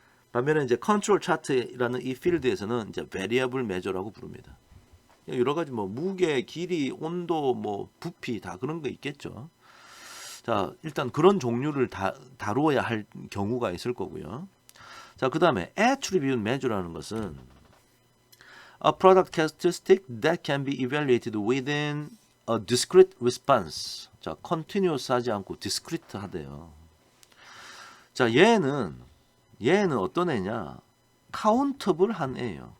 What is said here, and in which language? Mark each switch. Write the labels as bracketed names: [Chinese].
[Korean] 반면에 이제 control chart라는 이 필드에서는 이제 variable measure라고 부릅니다. 여러 가지 뭐 무게, 길이, 온도, 뭐 부피 다 그런 거 있겠죠. 자, 일단 그런 종류를 다루어야 할 경우가 있을 거고요. 자, 그 다음에 [English] attribute measure라는 것은 a product characteristic that can be evaluated within a discrete response. [Korean] 자, continuous 하지 않고 discrete 하대요. 자, 얘는 어떤 애냐? countable 한 애예요.